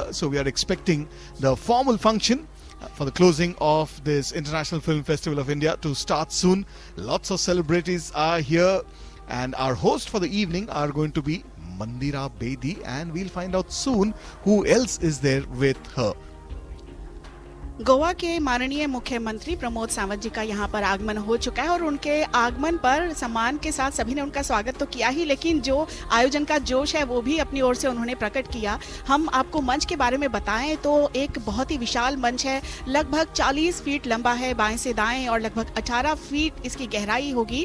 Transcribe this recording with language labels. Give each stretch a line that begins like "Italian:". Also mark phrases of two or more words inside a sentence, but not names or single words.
English: So we are expecting the formal function for the closing of this International Film Festival of India to start soon. Lots of celebrities are here, and our host for the evening are going to be Mandira Bedi, and we'll find out soon who else is there with her.
Hindi: गोवा के माननीय मुख्यमंत्री प्रमोद सावंत जी का यहाँ पर आगमन हो चुका है और उनके आगमन पर सम्मान के साथ सभी ने उनका स्वागत तो किया ही, लेकिन जो आयोजन का जोश है वो भी अपनी ओर से उन्होंने प्रकट किया। हम आपको मंच के बारे में बताएं तो एक बहुत ही विशाल मंच है, लगभग 40 फीट लंबा है बाएं से दाएं और लगभग 18 फीट इसकी गहराई होगी।